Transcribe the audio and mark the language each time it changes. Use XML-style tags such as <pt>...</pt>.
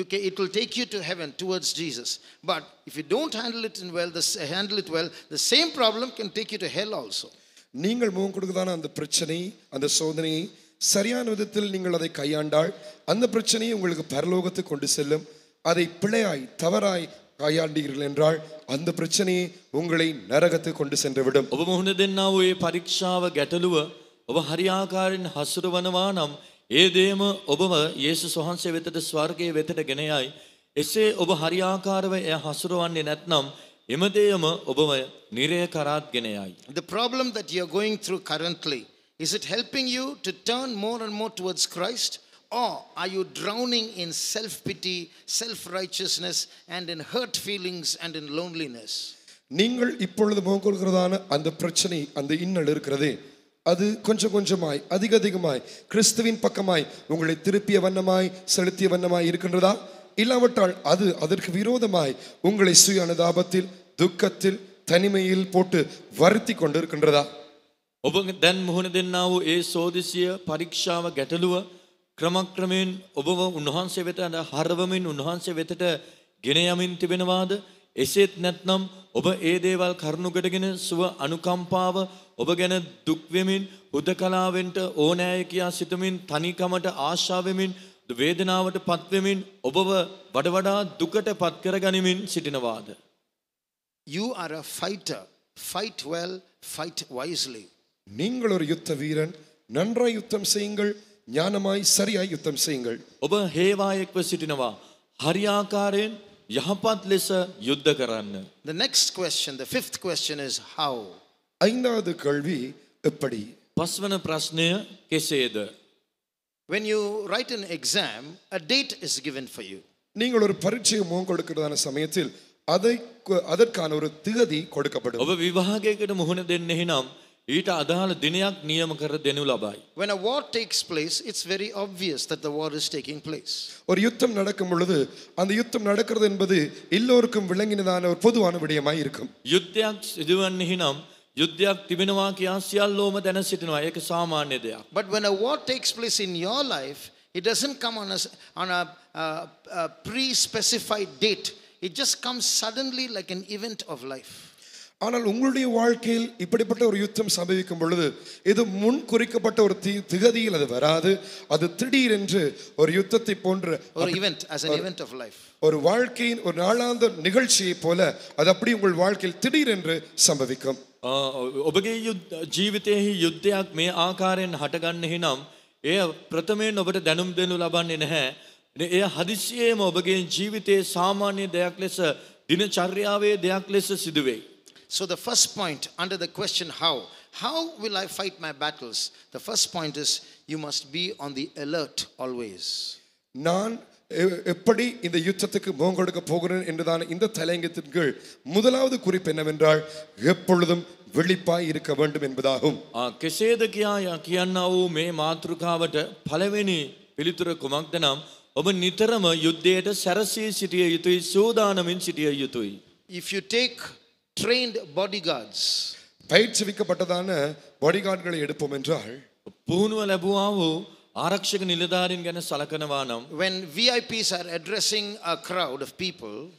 <en>It will take you to heaven towards Jesus. But if you don't handle it well, the same problem can take you to hell also.</en> <ta>நீங்கள் முகம் கொடுக்கதான அந்த பிரச்சனை, அந்த சோதனையை சரியான விதத்தில் நீங்கள் அதை கையாண்டால் அந்த பிரச்சனையை உங்களுக்கு பரலோகத்துக்கு கொண்டு செல்லும். அதை பிழையாய் தவறாய் கையாண்டீர்கள் என்றால் அந்த பிரச்சனையை உங்களை நரகத்துக்கு கொண்டு சென்றுவிடும்.</ta> <si>ඔබ මුහුණ දෙන්නා වූ ඒ පරීක්ෂාව ගැටලුව ඔබ හරියාකාරයෙන් හසුරවනවා නම් ඒ දේම ඔබව යේසුස් වහන්සේ වෙතට ස්වර්ගයේ වෙතට ගෙන යයි. එසේ ඔබ හරියාකාරව එය හසුරවන්නේ නැත්නම් එම දේම ඔබව නිරය කරාත් ගෙන යයි.</si> <en>The problem that you are going through currently, is it helping you to turn more and more towards Christ, or are you drowning in self-pity, self-righteousness, and in hurt feelings and in loneliness?</en> <ta>நீங்கள் இப்பொழுது முகம் கொடுக்கிறதான அந்த பிரச்சனை, அந்த இன்னல் இருக்கிறதே, அது கொஞ்சம் கொஞ்சமாய் அதிகமாய் கிறிஸ்துவின் பக்கமாய் உங்களை திருப்பிய வண்ணமாய் செலுத்திய வண்ணமாய் இருக்கின்றதா? இல்லாவிட்டால் அது அதற்கு விரோதமாய் உங்களை சுய அனுதாபத்தில், துக்கத்தில், தனிமையில் போட்டு வருத்தி கொண்டிருக்கின்றதா?</ta> <si>ඔබ දැන් මුහුණ දෙන්නා වූ ඒ සෝදිසිය පරීක්ෂාව ගැටලුව ක්‍රමක්‍රමයෙන් ඔබව උන්වහන්සේ වෙත හරවමින් උන්වහන්සේ වෙතට ගෙන යමින් තිබෙනවාද? එසේත් නැත්නම් ඔබ ඒ දේවල් කරුණු කොටගෙන සුව අනුකම්පාව ඔබ ගැන දුක් වෙමින් හුදකලාවෙන්ට ඕනෑය කියා සිතමින් තනිකමට ආශා වෙමින් වේදනාවට පත් වෙමින් ඔබව වඩා දුකට පත් කරගනිමින් සිටිනවාද?</si> <en>You are a fighter. Fight well, fight wisely.</en> <ta>நீங்கள் ஒரு யுத்த வீரன். நன்றாய் யுத்தம் செய்யுங்கள், ஞானமாய் சரியாய் யுத்தம் செய்யுங்கள்.</ta> <si>ඔබ හේවායෙක්ව සිටිනවා. හරියාකාරයෙන් යහපත් ලෙස යුද්ධ කරන්න.</si> <en>The next question, the 5th question is how.</en> <ta>ஐந்தாவது கேள்வி எப்படி?</ta> <si>පස්වන ප්‍රශ්නය කෙසේද?</si> <en>When you write an exam, a date is given for you.</en> <ta>நீங்கள் ஒரு பரீட்சையை முகம் கொடுக்கிறதான சமயத்தில் அதற்கான ஒரு திகதி கொடுக்கப்படும்.</ta> <si>ඔබ විභාගයකට මුහුණ දෙන්නේ නම් ඊට අදාළ දිනයක් නියම කර දෙනු ලබයි.</si> <en>When a war takes place, it's very obvious that the war is taking place.</en> <ta>ஒரு யுத்தம் நடக்கும் பொழுது அந்த யுத்தம் நடக்கிறது என்பது எல்லோருக்கும் விளங்கினதான ஒரு பொதுவான விடயமாய் இருக்கும்.</ta> <si>යුද්ධයක් සිදුවන්නේ නම් යුද්ධයක් තිබෙනවා කියා සියල්ලෝම දැන සිටිනවා. ඒක සාමාන්‍ය දෙයක්.</si> <en>But when a war takes place in your life, it doesn't come on a pre-specified date. It just comes suddenly like an event of life.</en> <ta>ஆனால் உங்களுடைய வாழ்க்கையில் இப்படிப்பட்ட ஒரு யுத்தம் சம்பவிக்கும் பொழுது இது முன் குறிக்கப்பட்ட ஒரு திகதியில் அது வராது. அது திடீரென்று ஒரு யுத்தத்தை போன்ற ஒரு</ta> <en>event, as an event of life.</en> <ta>ஒரு வாழ்க்கையின் ஒரு நாளாந்த நிகழ்ச்சியை போல அது அப்படி உங்கள் வாழ்க்கையில் திடீரென்று சம்பவிக்கும்.</ta> <si>ඔබගේ ජීවිතයේ යුද්ධයක් මේ ආකාරයෙන් හටගන්නේ නම් එය ප්‍රථමයෙන් ඔබට දැනුම් දෙනු ලබන්නේ නැහැ. එය හදිසියෙම ඔබගේ ජීවිතයේ සාමාන්‍ය දෙයක් ලෙස දිනචර්යාවේ දෙයක් ලෙස සිදුවේ.</si> <en>So the first point under the question how will I fight my battles? The first point is you must be on the alert always.</en> <ta>நான் எப்படி இந்த யுத்தத்துக்கு முகம் கொடுக்க போகிறேன் என்றதான இந்த தலையங்கத்தின் கீழ் முதலாவது குறிப்பு என்னவென்றால் எப்பொழுதும் விழிப்பாய் இருக்க வேண்டும் என்பதாகும்.</ta> <si>කෙසේද කියන්නා වූ මේ මාතෘකාවට පළවෙනි පිළිතුර කුමක්ද නම් ඔබ නිතරම යුද්ධයට සැරසී සිටිය යුතුයි, සූදානමින් සිටිය යුතුයි.</si> <en>If you take trained bodyguards,</en> <ta>பயிற்சிவிக்கப்பட்டதான பாடிகார்டுகளை எடுப்போம் என்றால்</ta> <si>පුහුණුව ලැබුවා වූ ආරක්ෂක නිලධාරීන් ගැන සලකනවා නම්</si> <en>when VIPs are addressing a crowd of people,</en>